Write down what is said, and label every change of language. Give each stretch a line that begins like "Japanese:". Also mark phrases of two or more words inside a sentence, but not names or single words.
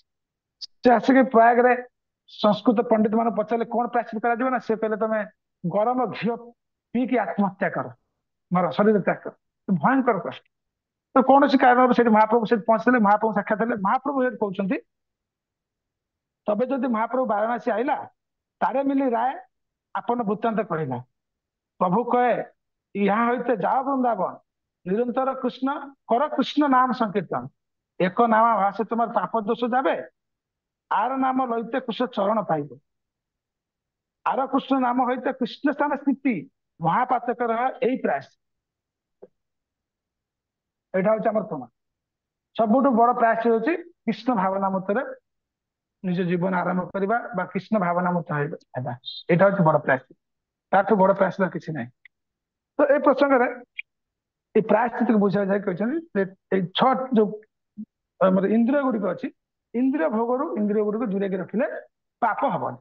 Odia: ସେ ଆସିକି ପ୍ରୟାଗରେ ସଂସ୍କୃତ ପଣ୍ଡିତ ମାନେ ପଚାରିଲେ କଣ ପ୍ରାୟଶ୍ଚିତ କରାଯିବ, ନା ସେ କହିଲେ ତମେ ଗରମ ଘିଅ ପିଇକି ଆତ୍ମହତ୍ୟା କର, ମର, ଶରୀର ତ୍ୟାଗ କର। ଭୟଙ୍କର କଷ୍ଟ। ତ କୌଣସି କାରଣରୁ ସେଠି ମହାପ୍ରଭୁ ସେଠି ପହଞ୍ଚିଲେ, ମହାପ୍ରଭୁ ସାକ୍ଷାତ ହେଲେ। ମହାପ୍ରଭୁ ସେଠି କହୁଛନ୍ତି,
Bangla: তবে যদি মহাপ্রভু বারাণসী আইলা, তারে মিলি রায় আপন বৃত্তান্ত কহিলা। প্রভু কয়ে ইহা হইতে যাও বৃন্দাবন, নিরন্তর কৃষ্ণ কর কৃষ্ণ নাম সংকীর্তন, এক নামা ভাষে তোমার পাপ দোষ যাবে, আর নাম লইতে কুশ চরণ পাইবে, আর কৃষ্ণ নাম হইতে কৃষ্ণ স্থান স্থিতি, মহাপাতকর এই প্রয়াস। এটা হচ্ছে আমার প্রমাণ।
Odia: ସବୁଠୁ ବଡ ପ୍ରୟାସ ହେଉଛି କୃଷ୍ଣ ଭାବନା ମତରେ ନିଜ ଜୀବନ ଆରମ୍ଭ କରିବା ବା କୃଷ୍ଣ ଭାବନା ମତ ହେବା। ଏଇଟା ହଉଛି ବଡ ପ୍ରୟାସ। ତାଠୁ ବଡ ପ୍ରୟାସ କିଛି ନାହିଁ। ତ ଏ ପ୍ରସଙ୍ଗରେ এই ପ୍ରାୟଶ୍ଚିତକୁ ବୁଝାଇ ଯାଇ କହିଛନ୍ତି ଯେ ଏଇ 6 ଯୋଉ ଆମର ଇନ୍ଦ୍ରିୟ ଗୁଡିକ ଅଛି, ଇନ୍ଦ୍ରିୟ ଭୋଗରୁ ଇନ୍ଦ୍ରିୟ ଗୁଡିକୁ ଦୂରେଇକି ରଖିଲେ ପାପ ହବନି।